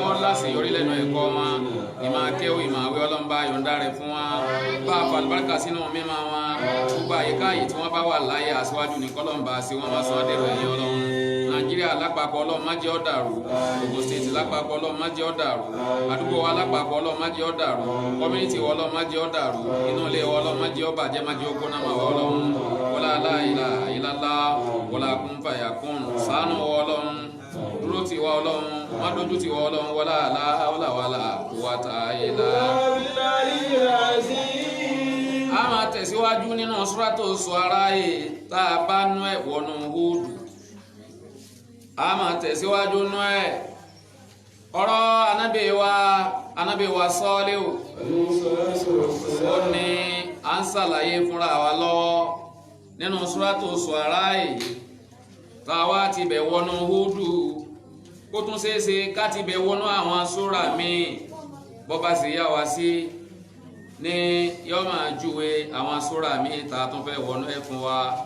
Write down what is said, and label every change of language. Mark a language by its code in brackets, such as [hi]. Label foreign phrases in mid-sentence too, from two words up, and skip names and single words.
[yo] wọ́n láṣeyọrí lẹ́nu ẹ̀kọ́ wọn ìmọ̀ akẹ́wò ìmọ̀ àwẹ̀ ọlọ́mba yọ̀ǹda rẹ̀ fún wọn bá a pàlùbáríkà sínú mímọ́ wọn gbogbo àyíká yìí tí wọ́n bá wà láyé aṣíwájú ní kọlọ́mba sí wọn máa sọ ọ́ dèrò ẹ̀yìn Ọlọ́run Nàìjíríà lápapọ̀ Ọlọ́run má jẹ́ ó dàrú Ògùn stéètì lápapọ̀ Ọlọ́run má jẹ́ ó dàrú àdúgbò wa lápapọ̀ Ọlọ́run má jẹ́ ó dàrú kọ́mínítì wa Ọlọ́run má jẹ́ ó dàrú inú ilé wa Ọlọ́run má jẹ́ ó bàjẹ́ má jẹ́ ó gbóná mà wá Ọlọ́run [ar] ولا لا إله إلا الله ولا كن فيكون [yo] ṣàánú wa Ọlọ́run dúró tì wá Ọlọ́run má dojú tì wá Ọlọ́run [ar] ولا حول ولا قوة إلا [yo] a máa tẹ̀síwájú nínú Suratu Shu'ara tá a bá nú ẹ̀ wọnú Húdù a máa tẹ̀síwájú nú ẹ̀ ọ̀rọ̀ Ànábì wa Sọ́líhù ó ní à ń ṣàlàyé fúnra wa lọ́wọ́ nínú Suratu Shu'ara tá a wá ti bẹ̀ wọnú Húdù kó tún ṣeéṣe ká ti bẹ̀ wọnú àwọn súrà míì bọ́ bá sì yá wa sí ní yọ́ máa júwe àwọn súrà míì tá a tún fẹ́ wọnú ẹ̀ fún wa.